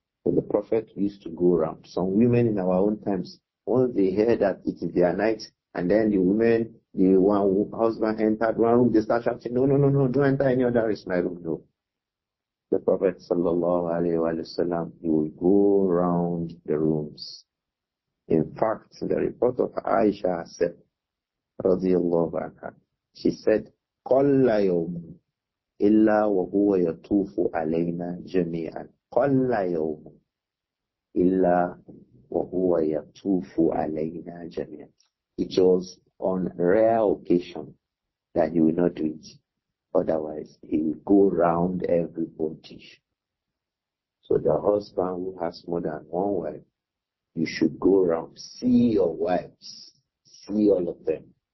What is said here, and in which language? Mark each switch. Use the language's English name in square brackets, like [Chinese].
[English] So the Prophet used to go around. Some women in our own times, once they hear that it is their night, and then the women, the one husband entered one room, they start shouting, no, don't enter any other, it's my room, no. The Prophet sallallahu alayhi wa sallam, he will go around the rooms. In fact, the report of Āishah said, radiyallahu anha, she said, [Arabic] قَلَّ يَوْمٌ إِلَّا وَهُوَ يَطُوفُ عَلَيْنَا جَمِيعًا قَلَّ يَوْمٌ إِلَّا وَهُوَ يَطُوفُ عَلَيْنَا جَمِيعًا. [English] It was on rare occasion that he will not do it. Otherwise, he will go round everybody. So the husband who has more than one wife, you should go around, see your wives, see all of them.